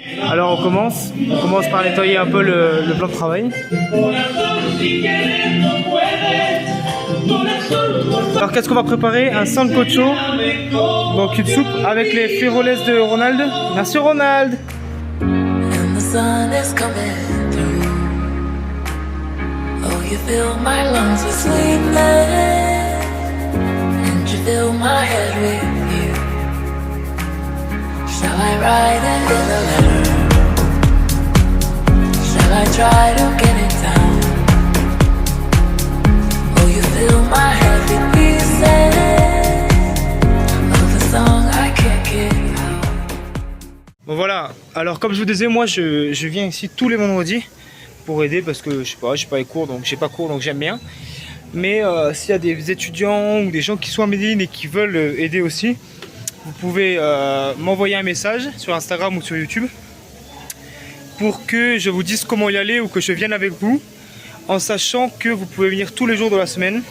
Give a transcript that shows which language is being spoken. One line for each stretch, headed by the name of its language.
French: Alors on commence par nettoyer un peu le plan de travail. Alors qu'est-ce qu'on va préparer? Un sancocho, donc une soupe avec les frijoles de Ronald. Merci Ronald.
English: And the sun is coming through. Oh, you fill my lungs with sweetness, and you fill my head with you. Shall I write it in a letter? Shall I try to get it down? Oh, you fill my head with pieces of a song I can't get out.
French: Bon voilà, alors comme je vous disais, moi je viens ici tous les vendredis pour aider parce que je sais pas, j'ai pas les cours donc j'ai pas cours donc j'aime bien. Mais s'il y a des étudiants ou des gens qui sont à Medellín et qui veulent aider aussi, vous pouvez m'envoyer un message sur Instagram ou sur YouTube pour que je vous dise comment y aller ou que je vienne avec vous, en sachant que vous pouvez venir tous les jours de la semaine.